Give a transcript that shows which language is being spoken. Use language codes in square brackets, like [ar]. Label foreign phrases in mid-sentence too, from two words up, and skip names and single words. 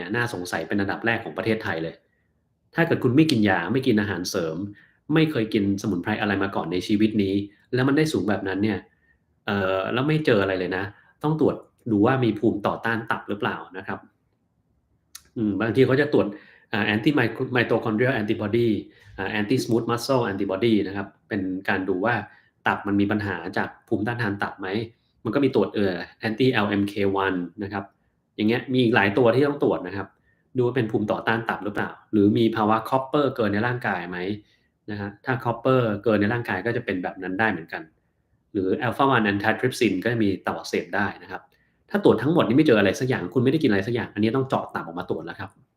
[th] เนี่ยน่าสงสัยเป็นอันดับแรกของประเทศไทยเลยถ้าเกิดคุณไม่กินยาไม่กินอาหารเสริมไม่เคยกินสมุนไพรอะไรมาก่อนในชีวิตนี้แล้วมันได้สูงแบบนั้นเนี่ย แล้วไม่เจออะไรเลยนะต้องตรวจดูว่ามีภูมิต่อต้านตับหรือเปล่านะครับบางทีเขาจะตรวจ [en] anti mitochondrial antibody anti smooth muscle antibody [th] นะครับเป็น การดูว่าตับมันมีปัญหาจากภูมิต้านทานตับไหมมันก็มีตรวจ [en] anti LMK1 [th] นะครับอย่างเงี้ยมีอีกหลายตัวที่ต้องตรวจนะครับดูว่าเป็นภูมิต่อต้านตับหรือเปล่าหรือมีภาวะคอปเปอร์เกินในร่างกายไหมนะฮะถ้าคอปเปอร์เกินในร่างกายก็จะเป็นแบบนั้นได้เหมือนกันหรือ [en] alpha 1 antitrypsin [th] ก็จะมีตับอักเสบได้นะครับถ้าตรวจทั้งหมดนี้ไม่เจออะไรสักอย่างคุณไม่ได้กินอะไรสักอย่างอันนี้ต้องเจาะตับออกมาตรวจแล้วครับ